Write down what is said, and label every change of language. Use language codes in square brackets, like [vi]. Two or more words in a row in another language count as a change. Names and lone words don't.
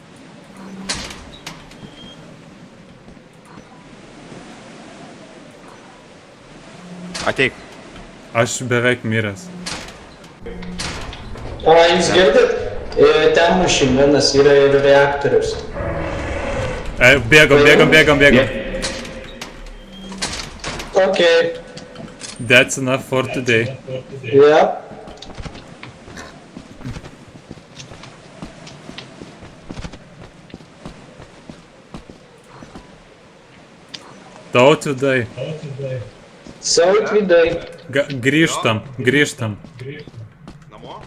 [lt] Ateik. Aš beveik miręs. O, jūs girdit? Ten mašininas yra ir reaktorius. Bėgam. [en] Okay. That's enough for today. Yep. [lt] Tautvydai. Sautvydai. Grįžtam. Namo?